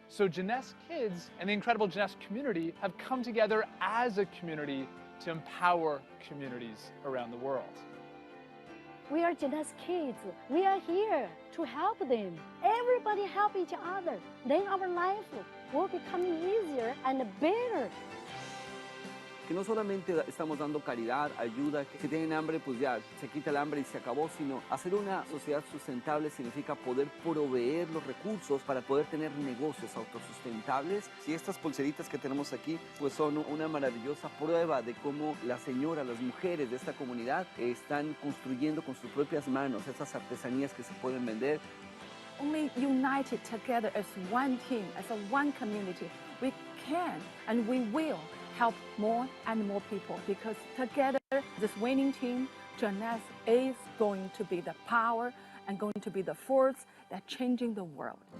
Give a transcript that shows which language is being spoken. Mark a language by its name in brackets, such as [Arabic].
[English] So Jeunesse Kids and the incredible Jeunesse community have come together as a community to empower communities around the world. We are Jeunesse Kids. We are here to help them. Everybody help each other. Then our life will become easier and better. [Spanish] Que no solamente estamos dando caridad, ayuda, que si tienen hambre, pues ya se quita el hambre y se acabó, sino hacer una sociedad sustentable significa poder proveer los recursos para poder tener negocios autosustentables. Y estas pulseritas que tenemos aquí, pues son una maravillosa prueba de cómo las señoras, las mujeres de esta comunidad están construyendo con sus propias manos esas artesanías que se pueden vender. [English] Only united together as one team, as a one community, we can and we will help more and more people, because together, this winning team, Jeunesse, is going to be the power and going to be the force that's changing the world.